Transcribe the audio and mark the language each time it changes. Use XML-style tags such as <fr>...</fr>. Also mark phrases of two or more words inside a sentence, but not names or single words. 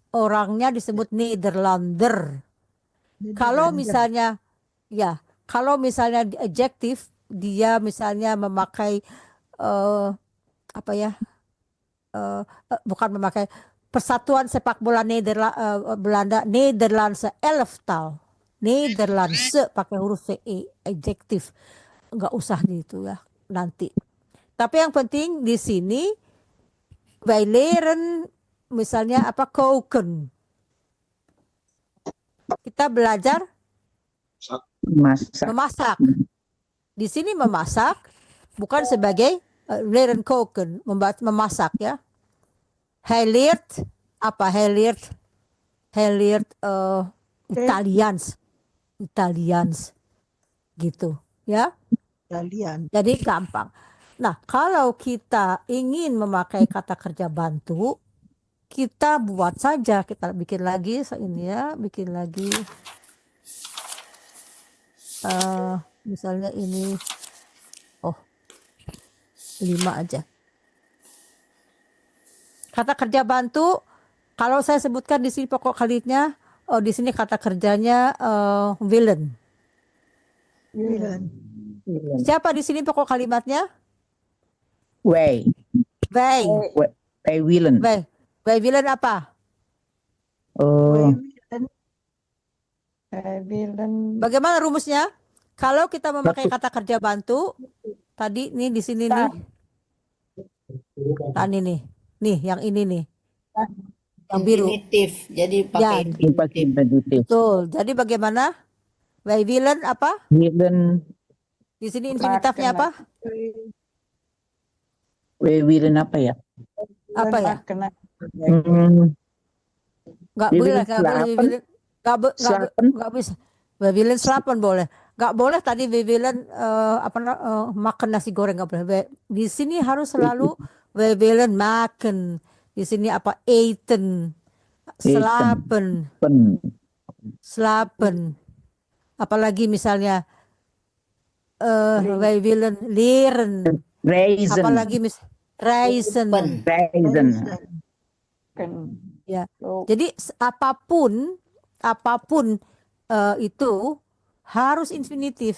<id>Orangnya disebut Nederlander. Kalau misalnya adjektif, dia misalnya memakai bukan memakai Persatuan Sepak Bola Belanda,</id> <nl>Nederlandse elftal.</nl> <id>Nederlandse pakai huruf CE, adjektif. Enggak usah gitu ya nanti. Tapi yang penting di sini</id> <nl>wij leren</nl> <id>misalnya koken. Kita belajar memasak. Di sini memasak bukan sebagai</id> <nl>leren koken,</nl> <id>memasak ya.</id> <nl>Hij leert apa? Hij leert Italiaans</nl> <id>gitu ya. Italian. Jadi gampang. Nah, kalau kita ingin memakai kata kerja bantu, kita buat saja, kita bikin lagi ini ya, bikin lagi misalnya ini 5 aja. Kata kerja bantu, kalau saya sebutkan di sini pokok kalimatnya, di sini kata kerjanya willen. Siapa di sini pokok kalimatnya? Wij.</id> <nl>Wij. Wij willen. Wij willen</nl> <id>apa? Bagaimana rumusnya? Kalau kita memakai kata kerja bantu, tadi nih di sini nih. Nah, ini nih, yang ini nih. Yang biru. Infinitif. Jadi pakai infinitif. Betul. Jadi bagaimana?</id> <nl>Wij willen apa?</nl> <id>Willen. Di sini infinitifnya apa?</id> <nl>Wij willen</nl> <id>apa ya? Apa ya? Nggak boleh, nggak bisa.</id> <nl>We willen slapen boleh.</nl> <id>Nggak boleh tadi</id> <nl>we willen</nl> <id>makan nasi goreng, nggak boleh. Di sini harus selalu</id> <nl>we willen</nl> <id>makan. Di sini apa?</id> <nl>Eten. Slapen. Slapen.</nl> <id>Apalagi misalnya</id> <nl>we willen leren.</nl> <id>Reizen. Apalagi reizen. Ya. Jadi apapun itu harus infinitif.</id>